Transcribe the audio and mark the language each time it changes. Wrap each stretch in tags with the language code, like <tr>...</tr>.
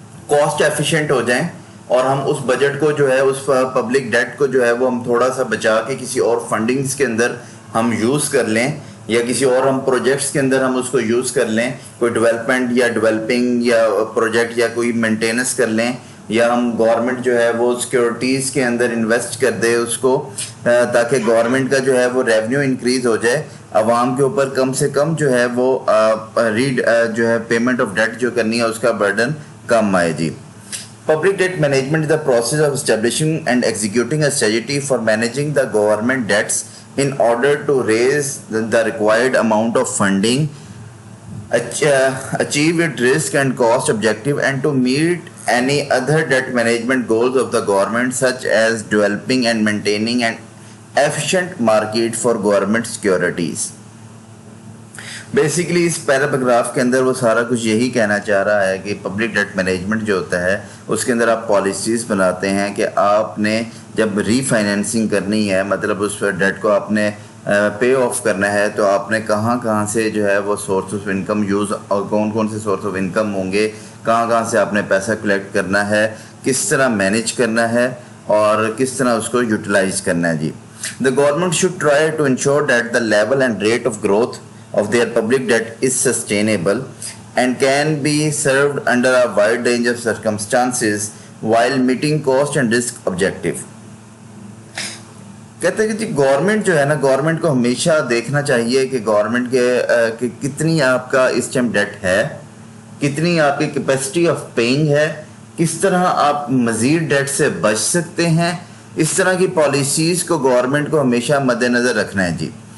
<hi>Cost efficient हो जाएं और हम उस बजट को जो है उस पब्लिक डेट को जो है वो हम थोड़ा सा बचा के किसी और फंडिंग्स के अंदर हम यूज़ कर लें, या किसी और हम प्रोजेक्ट्स के अंदर हम उसको यूज़ कर लें, कोई डेवलपमेंट या डेवलपिंग या प्रोजेक्ट या कोई मेंटेनेंस कर लें, या हम गवर्नमेंट जो है वो सिक्योरिटीज़ के अंदर इन्वेस्ट कर दे उसको, ताकि गवर्नमेंट का जो है वो रेवेन्यू इंक्रीज़ हो जाए, आवाम के ऊपर कम से कम जो है वो जो है पेमेंट ऑफ डेट जो करनी है उसका बर्डन कम आए जी।</hi> <en>Public debt management is the process of establishing and executing a strategy for managing the government debts in order to raise the required amount of funding, achieve its risk and cost objective, and to meet any other debt management goals of the government, such as developing and maintaining an efficient market for government securities.</en> <hi>Basically इस paragraph के अंदर वो सारा कुछ यही कहना चाह रहा है कि पब्लिक डेट मैनेजमेंट जो होता है उसके अंदर आप पॉलिसीज़ बनाते हैं कि आपने जब रीफाइनेंसिंग करनी है, मतलब उस डेट को आपने पे ऑफ करना है, तो आपने कहाँ कहाँ से जो है वो सोर्स ऑफ इनकम यूज़ और कौन कौन से सोर्स ऑफ इनकम होंगे, कहाँ कहाँ से आपने पैसा कलेक्ट करना है, किस तरह मैनेज करना है और किस तरह उसको यूटिलाइज करना है जी।</hi> <en>The government should try to ensure that the level and rate of growth of their public debt is sustainable and can be served under a wide range of circumstances while meeting cost and risk objective.</en> <hi>कहते हैं कि जी government जो है ना, government को हमेशा देखना चाहिए कि गवर्नमेंट के कितनी आपका इस टाइम डेट है, कितनी आपकी कैपेसिटी ऑफ पेइंग है, किस तरह आप मज़ीद डेट से बच सकते हैं। इस तरह की पॉलिसीज़ को गवर्नमेंट को हमेशा मद्देनज़र रखना है जी।</hi>